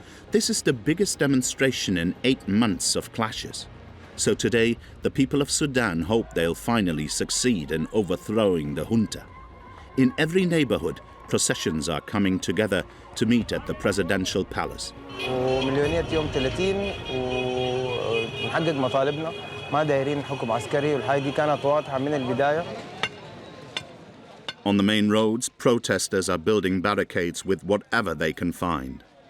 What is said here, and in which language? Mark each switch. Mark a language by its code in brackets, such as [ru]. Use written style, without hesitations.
[en] This is the biggest demonstration in 8 months of clashes. So today, the people of Sudan hope they'll finally succeed in overthrowing the junta. In every neighbourhood, processions are coming together to meet at the presidential palace. [ar] ومليونية يوم 30 ونحقق مطالبنا ما دايرين حكم عسكري والحاجة دي كانت واضحة من البداية. [en] On the main roads, protesters are building barricades with whatever they can find.